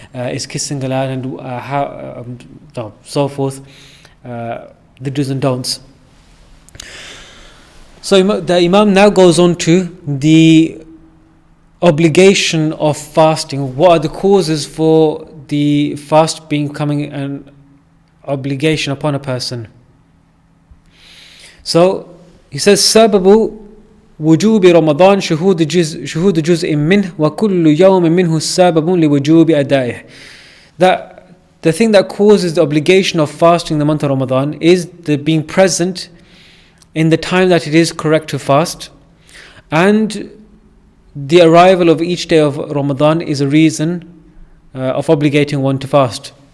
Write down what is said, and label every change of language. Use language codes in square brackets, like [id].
[en] Is kissing allowed, and how so forth, the do's and don'ts. So the Imam now goes on to the obligation of fasting. What are the causes for the fast becoming an obligation upon a person? [ar] So he says, سبب وجوب رمضان شهود جزء منه وكل يوم منه سبب لوجوب أدائه. [en] That the thing that causes the obligation of fasting in the month of Ramadan is the being present in the time that it is correct to fast, and the arrival of each day of Ramadan is a reason of obligating one to fast.